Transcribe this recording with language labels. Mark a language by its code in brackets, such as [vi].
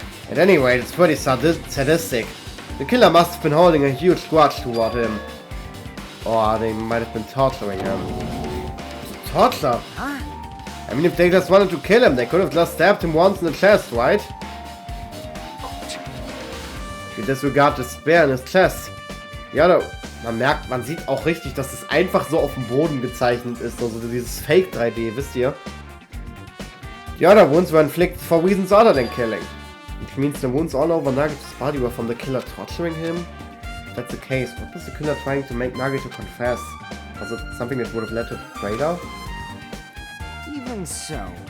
[en] At any rate, it's pretty sadistic. The killer must have been holding a huge grudge toward him. Or they might have been torturing him. Torture? Huh? I mean, if they just wanted to kill him, they could have just stabbed him once in the chest, right? If you disregard the spear in his chest. [de] Ja, da, man sieht auch richtig, dass es einfach so auf dem Boden gezeichnet ist. Also dieses Fake 3D, wisst ihr? [en] The other wounds were inflicted for reasons other than killing. Which means the wounds all over Nagito's body were from the killer torturing him? If that's the case, what was the killer trying to make Nagito confess? Was it something that would have led to traitor? Even so.